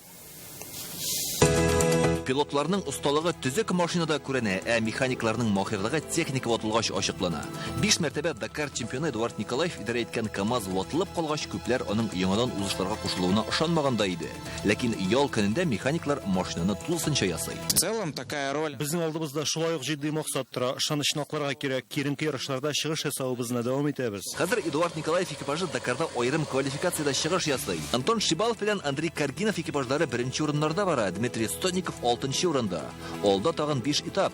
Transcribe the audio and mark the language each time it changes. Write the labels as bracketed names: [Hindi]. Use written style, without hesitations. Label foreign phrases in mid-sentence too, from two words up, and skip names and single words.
[Tatar] Пилотларның усталыгы төзек машинада күренә, ә механикларның маһирлыгы техника ватылгач ачыклана. 5 мәртәбә Дакар чемпионы Эдуард Николаев идарә иткән КамАЗ ватылып калгач, күпләр аның яңадан узышларга кушылуына ышанмаганда иде. Ләкин ял көнендә механиклар машинаны тулысынча ясый. [Russian] В целом такая роль. [Tatar] Безнең алдыбызда шулай ук җитди максат тора. Ышанычны акларга кирәк. Киренке ярышларда чыгыш ясавыбызны дәвам итәбез. Хәзер Эдуард Николаев экипажы Дакарда аерым квалификациядә чыгыш ясый. Антон Шибалов белән Андрей Каргинов экипажлары 1нче урыннарда бара. Дмитрий Стотников 6нчы урында. Алда тагын 5 этап.